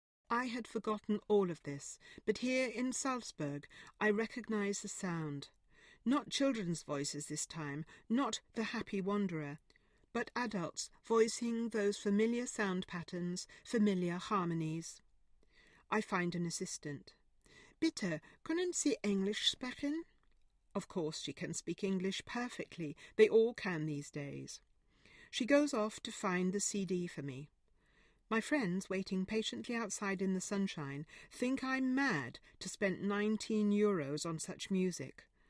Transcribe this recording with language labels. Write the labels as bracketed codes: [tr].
[en] I had forgotten all of this, but here in Salzburg I recognise the sound. Not children's voices this time, not the happy wanderer, but adults voicing those familiar sound patterns, familiar harmonies. I find an assistant. [de] Bitte, können Sie Englisch sprechen? [en] Of course she can speak English perfectly. They all can these days. She goes off to find the CD for me. My friends, waiting patiently outside in the sunshine, think I'm mad to spend €19 on such music.